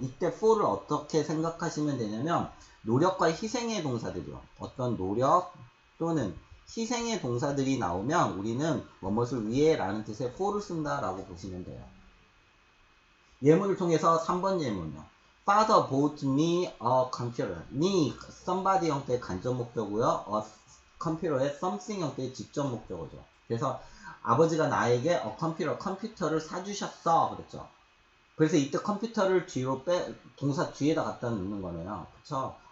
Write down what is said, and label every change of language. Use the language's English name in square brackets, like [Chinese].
[Korean] 이때 for를 어떻게 생각하시면 되냐면 노력과 희생의 동사들이요. 어떤 노력 또는 희생의 동사들이 나오면 우리는 무엇을 위해 라는 뜻의 for를 쓴다라고 보시면 돼요. 예문을 통해서 3번 예문이요. [English] Father bought me a computer. [Korean] me, somebody 형태의 간접 목적어고요. a computer의 something 형태의 직접 목적어죠. 그래서 아버지가 나에게 컴퓨터를 사주셨어 그랬죠. 그래서 이때 컴퓨터를 뒤로 동사 뒤에다 갖다 놓는 거네요. 그쵸?